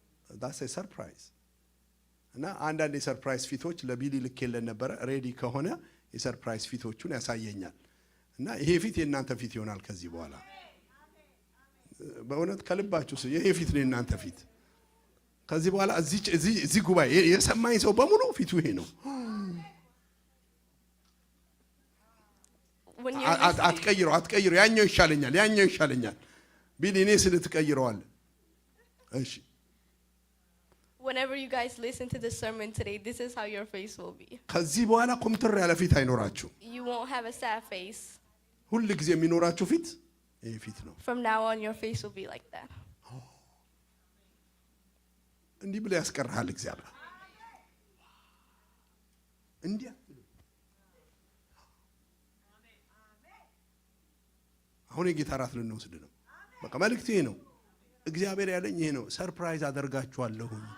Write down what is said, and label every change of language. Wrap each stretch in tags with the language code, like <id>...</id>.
<en>that's a surprise።</en> <am>እና አንዳንድ የሰርፕራይዝ ፊቶች ለቢሊ ልኬለን ነበረ። ሬዲ ከሆነ የሰርፕራይዝ ፊቶቹን ያሳየኛል። እና ይሄ ፊት የእናንተ ፊት ይሆናል ከዚህ በኋላ። በእውነት ከልባችሁ ይሄ ፊት ነው የእናንተ ፊት። ከዚህ በኋላ እዚህ ጉባኤ የሰማኝ ሰው በሙሉ ፊቱ ይሄ ነው። አትቀይረው። ያኛው ይሻለኛል ቢሊ እኔ ስለትቀይረዋል። እሺ</am> <en>Whenever you guys listen to the sermon today, this is how your face will be.</en> <am>ከዚህ በኋላ ኮምትር ያለ ፊት አይኖራችሁ።</am> <en>You won't have a sad face.</en> <am>ሁሉ ጊዜ የሚኖራችሁ ፊት ይሄ ፊት ነው።</am> <en>From now on your face will be like that.</en> <am>እንዲህ ብለ ያስቀርሃል እግዚአብሔር። እንዲያ አሁን የጌታ ራት ልንወስድ ነው። በቃ መልእክት ይሄ ነው። እግዚአብሔር ያለኝ ይሄ ነው። ሰርፕራይዝ አደርጋችኋለሁ።</am>